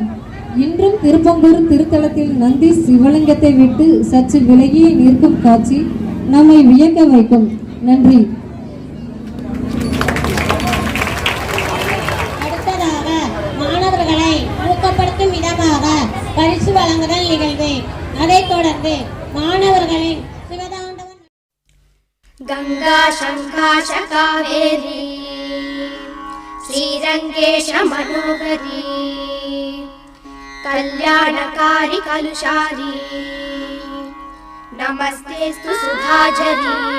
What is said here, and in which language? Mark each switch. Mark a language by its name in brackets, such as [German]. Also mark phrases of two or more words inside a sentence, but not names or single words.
[Tamil] இன்றும் திருப்பங்கூர் திருத்தலத்தில் நந்தி சிவலிங்கத்தை விட்டு சற்று விலகியே நிற்கும் காட்சி நம்மை வியக்க வைக்கும். நன்றி. அடுத்ததாக மாணவர்களை ஊக்கப்படுத்தும் விதமாக பரிசு வழங்குதல் நிகழ்வு. அதைத் தொடர்ந்து மாணவர்களின் சிவதாண்டவன் [Sanskrit] गंगा शंकाश कावेरी श्रीरंगेश मनोहरी कल्याणकारी कलुषारी नमस्तेस्तु सुधाझरी